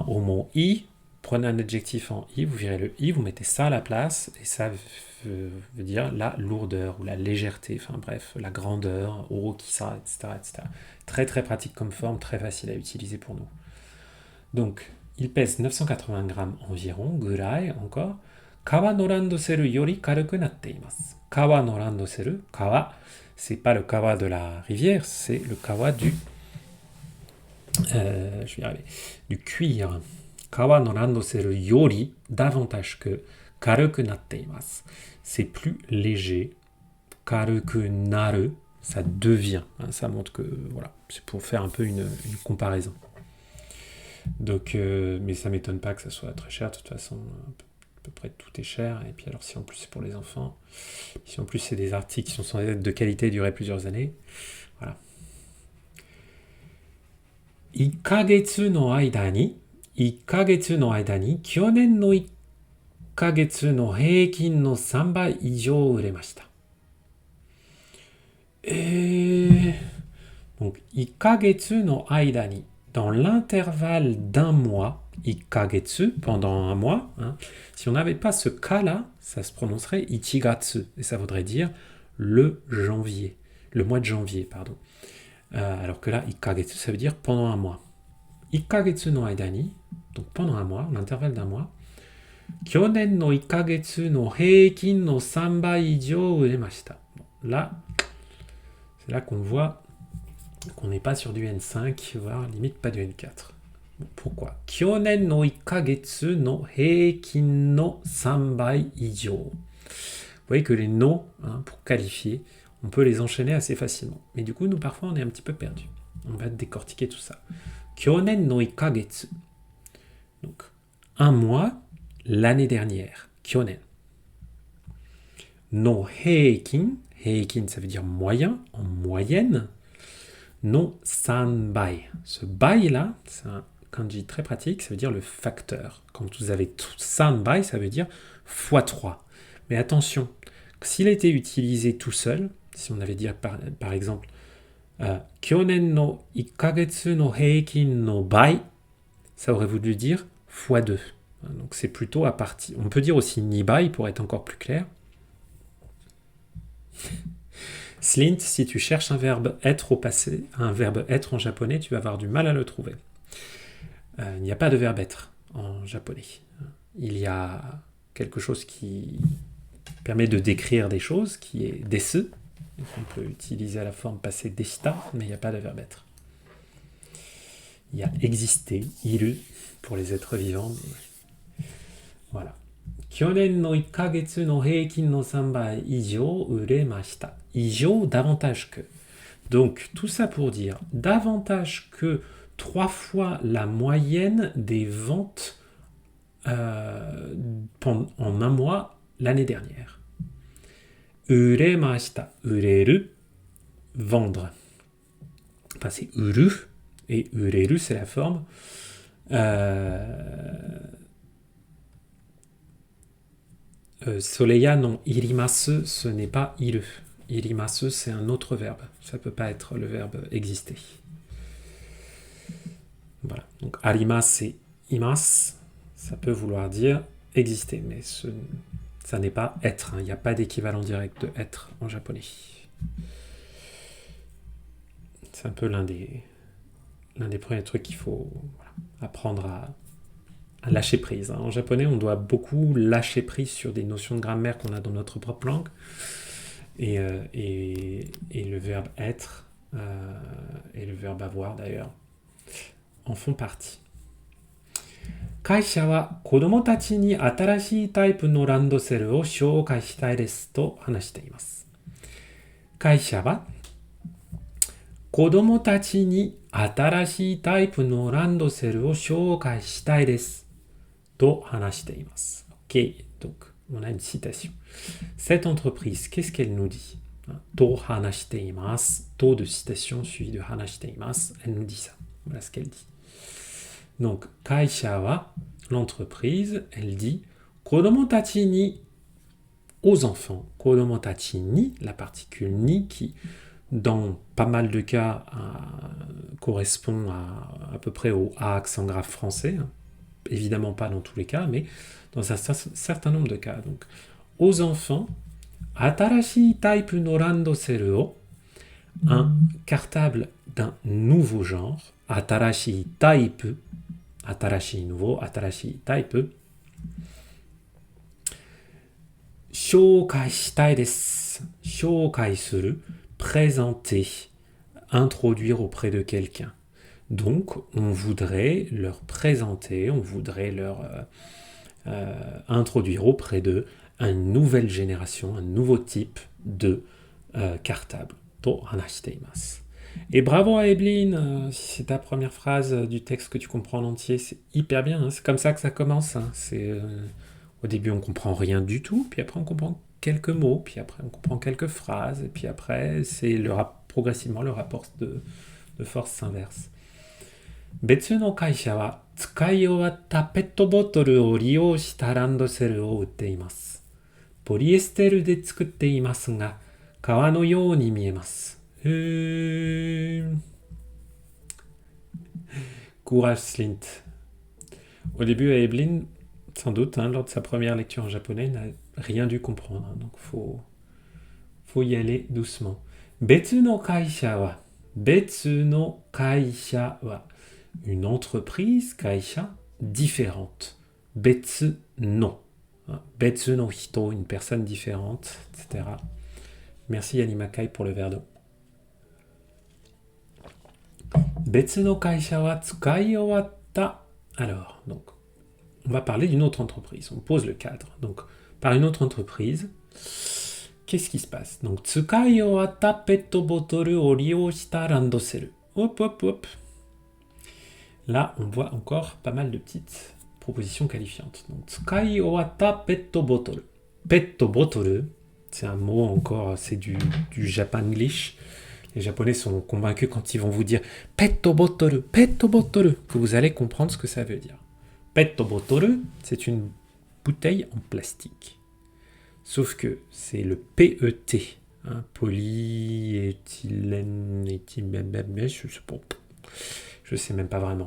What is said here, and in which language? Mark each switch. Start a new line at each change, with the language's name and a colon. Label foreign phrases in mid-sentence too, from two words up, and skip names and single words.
French: Omon i, prenez un adjectif en i, vous virez le i, vous mettez ça à la place, et ça veut dire la lourdeur ou la légèreté, enfin bref, la grandeur, orokisa, etc., etc. Très très pratique comme forme, très facile à utiliser pour nous. Donc, il pèse 980 grammes environ, gurai encore.
Japanese: 革のランドセルより軽くなっています. 革のランドセル、革,
French: c'est pas le kawa de la rivière, c'est le kawa du... je vais y arriver. Du cuir.
Japanese: 革のランドセルより,
French: davantage que
Japanese: 軽くなっています.
French: C'est plus léger.
Japanese: 軽くなる,
French: ça devient. Ça montre que, voilà, c'est pour faire un peu une comparaison. Donc, mais ça m'étonne pas que ça soit très cher. De toute façon, à peu près tout est cher. Et puis alors, si en plus c'est pour les enfants, si en plus c'est des articles qui sont censés être de qualité et durer plusieurs années, voilà.
Japanese: 1 ヶ月の間に去年の1ヶ月の平均の3倍以上売れました。
French: Donc,
Japanese: 1ヶ月の間に
French: dans l'intervalle d'un mois, ikagetsu, pendant un mois. Hein. Si on n'avait pas ce ka-là, ça se prononcerait ichigatsu, et ça voudrait dire le mois de janvier, pardon. Alors que là, ikagetsu, ça veut dire pendant un mois.
Japanese: 一ヶ月の間に,
French: donc pendant un mois, l'intervalle d'un mois,
Japanese: 去年の一ヶ月の平均の3倍以上売れました.
French: Bon, là, c'est là qu'on voit qu'on n'est pas sur du N5, voire limite pas du N4. Bon, pourquoi?
Japanese: 去年の1ヶ月の平均の3倍以上.
French: Vous voyez que les no, hein, pour qualifier, on peut les enchaîner assez facilement. Mais du coup, nous, parfois, on est un petit peu perdu. On va décortiquer tout ça.
Japanese: 去年の1ヶ月.
French: Donc, un mois, l'année dernière.
Japanese: 去年。の平均. 平均,
French: ça veut dire moyen, en moyenne.
Japanese: の3倍.
French: Ce bai là, c'est un kanji très pratique, ça veut dire le facteur. Quand vous avez 3 bai, ça veut dire x3. Mais attention, s'il était utilisé tout seul, si on avait dit par exemple
Japanese: 去年の1ヶ月の平均の倍,
French: ça aurait voulu dire x2. Donc c'est plutôt à partir. On peut dire aussi
Japanese: 二倍
French: pour être encore plus clair. Slint, si tu cherches un verbe être au passé, un verbe être en japonais, tu vas avoir du mal à le trouver. Il n'y a pas de verbe être en japonais. Il y a quelque chose qui permet de décrire des choses, qui est desu. On peut utiliser à la forme passée deshita, mais il n'y a pas de verbe être. Il y a exister, iru, pour les êtres vivants. Mais... Voilà.
Japanese: 去年の1ヶ月の平均の3倍以上売れました. 以上,
French: davantage que. Donc, tout ça pour dire davantage que 3 fois la moyenne des ventes en un mois l'année dernière.
Japanese: 売れました。売れる, vendre.
French: Enfin, c'est uru, et ureru, c'est la forme. Soleya non irimasu, ce n'est pas iru.
Japanese: 要ります,
French: c'est un autre verbe. Ça ne peut pas être le verbe exister. Voilà. Donc arimas, c'est imas. Ça peut vouloir dire exister, mais ça n'est pas être. Il n'y a pas d'équivalent direct de être en japonais. C'est un peu l'un des premiers trucs qu'il faut apprendre à lâcher prise. En japonais, on doit beaucoup lâcher prise sur des notions de grammaire qu'on a dans notre propre langue. Et le verbe être et le verbe avoir, d'ailleurs, en font partie.
Japanese: 会社は子供たちに新しいタイプのランドセルを紹介したいですと話しています. 会社は子供たちに新しいタイプのランドセルを紹介したいです. と話しています.
French: Ok, donc on a une citation. Cette entreprise, qu'est-ce qu'elle nous dit?
Japanese: と話しています.
French: To de citation suivi de
Japanese: 話しています.
French: Elle nous dit ça. Voilà ce qu'elle dit. Donc,
Japanese: 会社は,
French: l'entreprise, elle dit
Japanese: 子供たちに,
French: aux enfants.
Japanese: 子供たちに,
French: la particule ni qui, dans pas mal de cas, correspond à peu près au A accent grave français. Évidemment pas dans tous les cas, mais dans un certain nombre de cas. Donc, aux enfants,
Japanese: 新しいタイプのランドセルを,
French: un cartable d'un nouveau genre,
Japanese: 新しいタイプ,
French: atarashii nouveau,
Japanese: 新しいタイプ, 紹介したいです、紹介する,
French: présenter, introduire auprès de quelqu'un. Donc, on voudrait leur présenter, on voudrait leur introduire auprès d'eux une nouvelle génération, un nouveau type de cartable.
Japanese: と話しています.
French: Et bravo à Evelyne, si c'est ta première phrase du texte que tu comprends en entier, c'est hyper bien, hein, c'est comme ça que ça commence. Hein, au début, on comprend rien du tout, puis après, on comprend quelques mots, puis après, on comprend quelques phrases, et puis après, c'est progressivement le rapport de force s'inverse.
Japanese: 別の会社は使い終わったペットボトルを利用したランドセルを売っています. ポリエステルで作っていますが、革のように見えます.
French: Courage Slint. Au début, Evelyn, sans doute, hein, lors de sa première lecture en japonais, n'a rien dû comprendre. Hein, donc, faut y aller doucement.
Japanese: 別の会社は。別の会社は.
French: Une entreprise, kaisha, différente.
Japanese: 別の. Hein, 別の人,
French: une personne différente, etc. Merci Yanimakai pour le verre d'eau.
Japanese: 別の会社は使い終わった.
French: Alors, donc, on va parler d'une autre entreprise. On pose le cadre. Donc, par une autre entreprise, qu'est-ce qui se passe? Donc,
Japanese: 使い終わったペットボトルを利用したランドセル.
French: Hop, hop, hop. Là, on voit encore pas mal de petites propositions qualifiantes. Donc,
Japanese: 使い終わったペットボトル. ペットボトル,
French: c'est un mot encore, c'est du japanglish. Les Japonais sont convaincus quand ils vont vous dire
Japanese: ペットボトル,
French: que vous allez comprendre ce que ça veut dire.
Japanese: ペットボトル,
French: c'est une bouteille en plastique. Sauf que c'est le PET, hein, polyéthylène, je sais même pas vraiment.